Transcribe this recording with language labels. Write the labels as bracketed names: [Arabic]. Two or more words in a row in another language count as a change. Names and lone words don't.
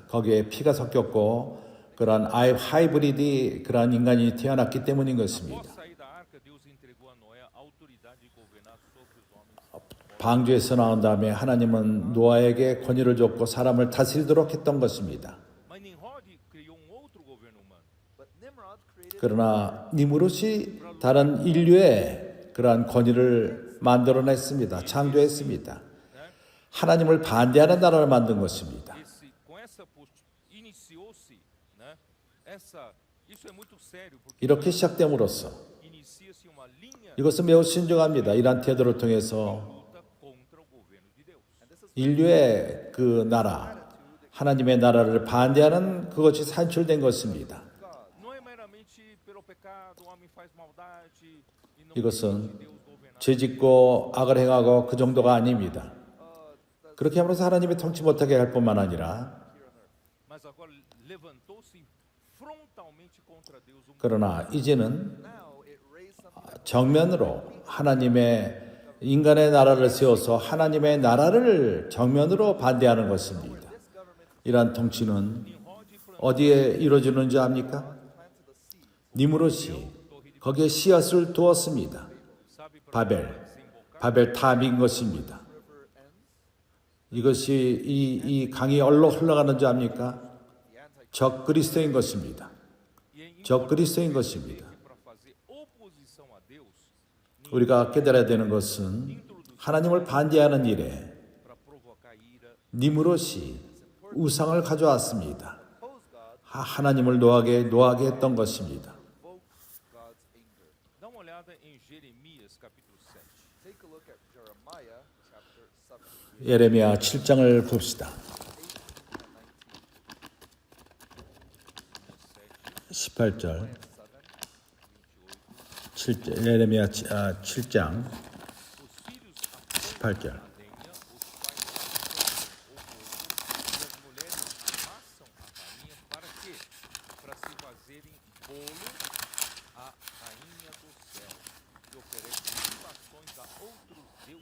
[Korean] 거기에 피가 섞였고 그러한 하이브리드 그러한 인간이 태어났기 때문인 것입니다. [Portuguese] após sair da arca, Deus entregou a Noé a autoridade de governar sobre os homens. [Korean] 방주에서 나온 다음에 하나님은 노아에게 권위를 줬고 사람을 다스리도록 했던 것입니다. [Portuguese] Mas Nimrod criou outro governo humano. [English] but Nimrod created [Korean] 그러나 니무롯이 다른 인류의 그러한 권위를 만들어냈습니다. 창조했습니다. 하나님을 반대하는 나라를 만든 것입니다. [Portuguese] Com essa iniciou-se, né? Isso é muito sério porque [Korean] 이렇게 시작됨으로써 [Portuguese] inicia-se uma linha [Korean] 이것은 매우 신중합니다. 이러한 태도를 통해서 [Portuguese] luta contra o governo de Deus. [Korean] 인류의 그 나라, 하나님의 나라를 반대하는 그것이 산출된 것입니다. [Portuguese] Não é meramente pelo pecado, o homem faz maldade e não [Korean] 이것은 [Portuguese] Deus governar. [Korean] 죄짓고 악을 행하고 그 정도가 아닙니다. 그렇게 함으로써 하나님이 통치 못하게 할 뿐만 아니라 [Portuguese] Mas agora levantou-se frontalmente contra Deus um [Korean] 그러나 이제는 [English] now it raised something [Korean] 정면으로 하나님의 인간의 나라를 세워서 하나님의 나라를 정면으로 반대하는 것입니다. 이러한 통치는 어디에 이루어지는지 압니까? 니무롯이 거기에 씨앗을 두었습니다. 바벨 탑인 것입니다. 이것이 이 강이 얼로 흘러가는 줄 압니까? 적 그리스도인 것입니다. 적 그리스도인 것입니다. [Portuguese] para fazer oposição a Deus, [Korean] 우리가 깨달아야 되는 것은 하나님을 반대하는 일에 [Portuguese] para provocar ira, [Korean] 니무롯이 우상을 가져왔습니다. 하나님을 노하게 했던 것입니다. [English] provoked God's anger. [Portuguese] dá uma olhada em Jeremias capítulo 7. [English] Take a look at Jeremiah chapter 7. [Korean] 예레미야 7장을 봅시다. 18절 7절 예레미야 7장 [Portuguese] Os filhos [Korean] 18절 [Portuguese] lenha, os pais amassam a farinha, e as mulheres amassam a farinha para quê? Para se fazerem bolo à rainha do céu, e oferecem libações a outros